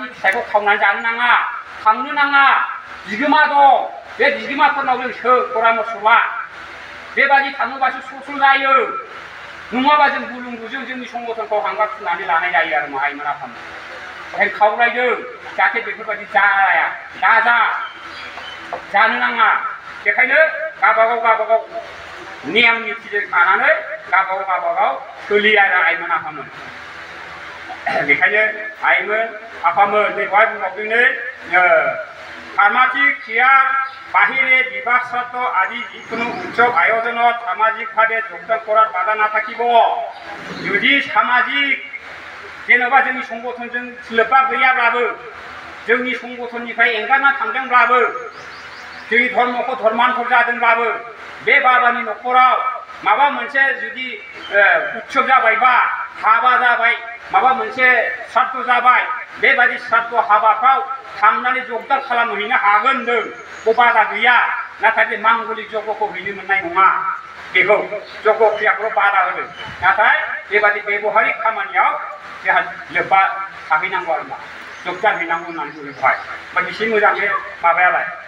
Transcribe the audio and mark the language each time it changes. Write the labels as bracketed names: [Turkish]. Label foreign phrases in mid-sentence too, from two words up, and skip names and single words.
[Bodo] फिथाइखौ खावनानै जानो नाङा खांनो नाङा बिगोमा दं बे बिगोमाफोरनाव जों सों परामर्श ला बेबादि थाङोबासो सुसल जायो नङाबा जों गुलुं गुजुं जोंनि संगठनखौ हांगार फुननानै लानाय जायो आरो माहायमोन आफामोन ओंखायनो खावलायदों जाहाथे बेफोरबायदि जाया जानो नाङा बेखायनो गावबागाव नेम निथिजों थानानै गावबागाव सोलियो आरो आइमोन आफामोन बेखायनो आइमोन आफामोन नै बेवहाय बुंबावदों [Assamese] সামাজিক ক্ৰিয়া বাহিৰে বিবাহ শ্ৰাদ্ধ আদি জিখুনু উৎসৱ আয়োজনত সামাজিকভাৱে যোগদান করার বাধা না থাকিব जुदि सामाजिक [Bodo] जेनेबा जोंनि संगठनजों लोब्बा गैयाब्लाबो जोंनि संगठननिफ्राय एंगारना थांदोंब्लाबो जोंनि धर्मखौ धर्मान्तर जादोंब्लाबो बे बाबानि न'खराव माबा मोनसे जुदि उत्सव जाबायबा हाबा जाबाय माबा मोनसे श्राद्ध जाबाय बेबायदि श्राद्ध हाबाफ्राव थांनानै जगदान खालामहैनो हागोन होनदों बे बादा गैया नाथाय बे मांगलिक जगखौ हैनो मोननाय नङा बेखौ जग क्रियाखौ बादा होदों नाथाय बेबायदि बेबहारिक खामानियाव जोंहा लोब्बा थाहैनांगौ आरो मा जगदान हैनांगौ होननानै बुङो बेवहाय बा बेसे मोजां बे माबायालाय